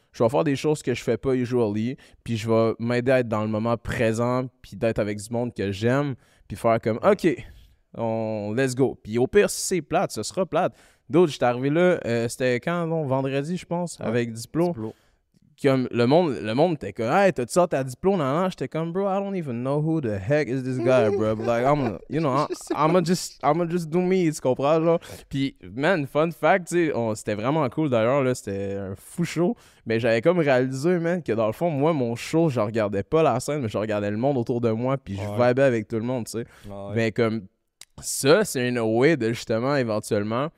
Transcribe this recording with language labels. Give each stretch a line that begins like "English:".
French: Je vais faire des choses que je fais pas usually. Puis, je vais m'aider à être dans le moment présent. Puis, d'être avec du monde que j'aime. Puis, faire comme, OK,
English: let's go.
French: Puis au pire, si c'est plate, ce sera plate. D'autres, j'étais arrivé là, c'était quand, non, vendredi, je pense, avec Diplo. Comme le monde était comme, hey, t'as-tu sorti ta Diplo? Non, j'étais comme,
English: bro, I don't even know who the heck is this guy, bro. Like, I'ma just do me,
French: tu comprends, genre. Puis, man, fun fact, tu sais, c'était vraiment cool d'ailleurs, là, c'était un fou show. Mais j'avais comme réalisé, man, que dans le fond, moi, mon show, je regardais pas la scène, mais je regardais le monde autour de moi, puis je vibais avec tout le monde, tu sais. Mais comme, ça, c'est une way de justement, éventuellement,